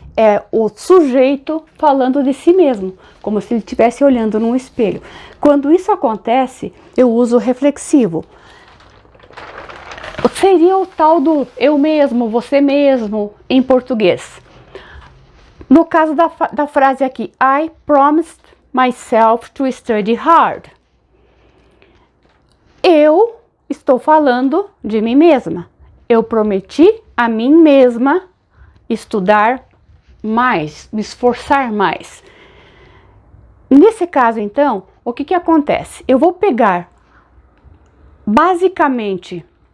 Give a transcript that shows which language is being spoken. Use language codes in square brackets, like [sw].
[pt] É o sujeito falando de si mesmo, como se ele estivesse olhando num espelho. Quando isso acontece, eu uso o reflexivo. Seria o tal do eu mesmo, você mesmo, em português. No caso da frase aqui, [en] I promised myself to study hard. [pt] Eu estou falando de mim mesma. Eu prometi a mim mesma estudar mais, me esforçar mais. Nesse caso, então, o que acontece? Eu vou pegar basicamente